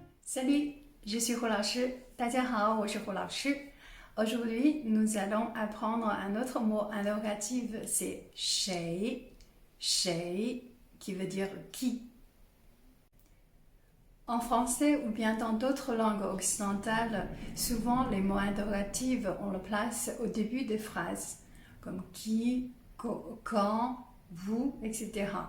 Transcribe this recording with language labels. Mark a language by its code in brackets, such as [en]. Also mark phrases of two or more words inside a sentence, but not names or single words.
[fr] Salut, je suis Hu 老师。 [zh] 大家好，我是胡老师。 [fr] Aujourd'hui, nous allons apprendre un autre mot interrogatif, c'est 谁, 谁, qui veut dire qui. En français ou bien dans d'autres langues occidentales, souvent les mots interrogatifs, on le place au début des phrases, comme qui, quand, vous, etc.